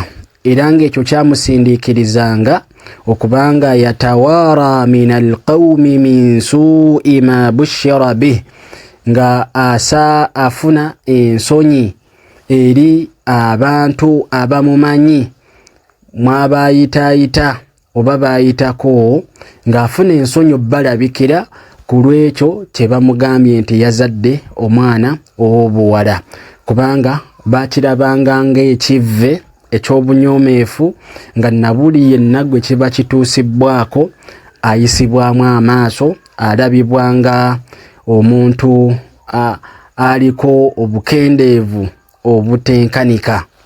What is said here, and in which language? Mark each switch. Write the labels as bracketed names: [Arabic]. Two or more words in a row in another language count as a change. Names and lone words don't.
[Ganda] Era ng'ekyo kyamusindiikirizanga okubanga [Arabic] يتوارى من القوم من سوء ما بشر به, [Ganda] nga afuna ensonyi eri abantu abamumanyi mwabayitaayita oba bayitako, ng'afuna ensonyi balabikira ku lw'ekyo kye bamugambye nti yazadde omwana ow'obuwala, kubanga bakirabanga ng'ekivve eky'obunyoomeefu, nga nabuli yenna gwe kiba kituusibwako ayisibwamu amaaso, alabibwanga omuntu aliko obukendeevu obutenkanika.